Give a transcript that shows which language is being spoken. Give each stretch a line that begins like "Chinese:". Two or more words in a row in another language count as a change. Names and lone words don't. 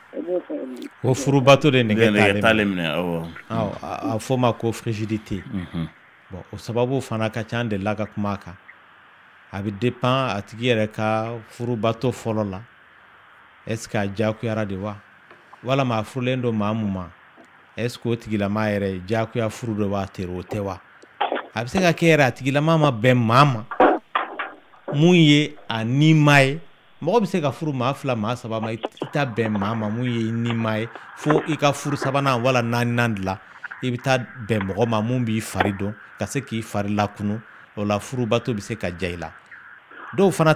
Bambara: o furubato de nege tale minɛ a fɔ ma ko frigidité bon o sababu fana ka ca de la ka kuma kan a bɛ dépend a tigi yɛrɛ ka furubato fɔlɔ la
French: est-ce que
Bambara: a jakuyara de wa walama a furulen don maa mun ma
French: est-ce que
Bambara: o tigilama yɛrɛ jakuya furu de b'a teri o tɛ wa a bɛ se ka kɛ yɛrɛ a tigilama ma bɛn maa ma mun ye a nima ye mɔgɔ bɛ se ka furu maa fila maa saba ma i ta bɛn maa ma mun ye i nima ye fo i ka furu sabanan wala naaninan de la i bɛ taa bɛn mɔgɔ ma mun b'i fari dɔn ka se k'i fari lakunu o la furubato bɛ se ka ja i la dɔw fana